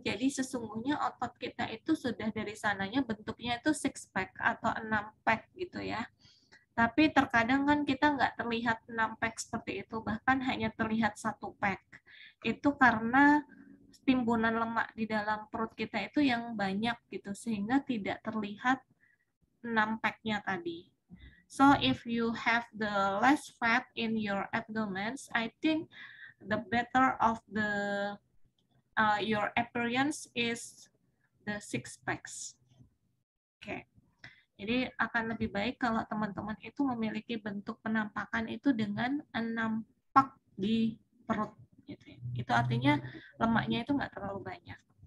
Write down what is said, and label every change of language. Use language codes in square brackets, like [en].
[id] Jadi sesungguhnya otot kita itu sudah dari sananya bentuknya itu 6 pack atau 6 pack gitu ya. Tapi terkadang kan kita nggak terlihat 6 pack seperti itu, bahkan hanya terlihat 1 pack. Itu karena timbunan lemak di dalam perut kita itu yang banyak gitu, sehingga tidak terlihat 6 pack-nya tadi. [en] So if you have the less fat in your abdomens, I think the better of the your appearance is the 6 packs. [id] Oke. Jadi akan lebih baik kalau teman-teman itu memiliki bentuk penampakan itu dengan 6 pak di perut. Gitu. Itu artinya lemaknya itu nggak terlalu banyak.